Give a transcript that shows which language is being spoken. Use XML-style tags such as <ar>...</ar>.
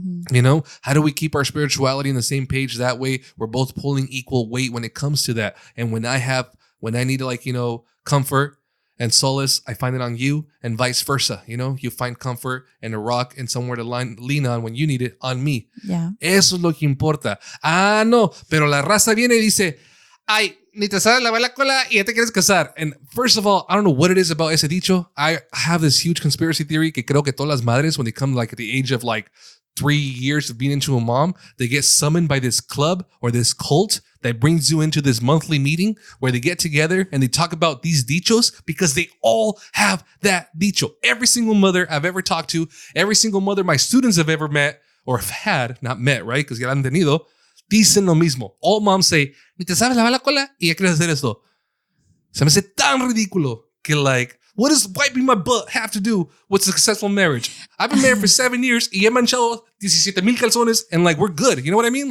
<en>You know, how do we keep our spirituality on the same page? That way we're both pulling equal weight when it comes to that. And when I need to like, you know, comfort and solace, I find it on you, and vice versa. You know, you find comfort and a rock and somewhere to lean on when you need it on me. Yeah.</en> <es>Eso es lo que importa. Ah, no, pero la raza viene y dice, ay, ni te sabes lavar la cola y ya te quieres casar.</es> <en>And first of all, I don't know what it is about ese dicho. I have this huge conspiracy theory</en> <es>que creo que todas las madres,</es> <en>when they come like at the age of like 3 years of being into a mom, they get summoned by this club or this cult that brings you into this monthly meeting where they get together and they talk about these dichos because they all have that dicho. Every single mother I've ever talked to, every single mother my students have ever met or have had, not met, right?</en> <es>Because ya la han tenido, dicen lo mismo.</es> <en>All moms say,</en> <es>ni te sabes lavar la cola y ya quieres hacer esto. Se me hace tan ridículo que</es> <en>like, what does wiping my butt have to do with a successful marriage? I've been married for 7 years</en> <es>y he manchado 17,000 calzones</es> <en>and like, we're good. You know what I mean?</en>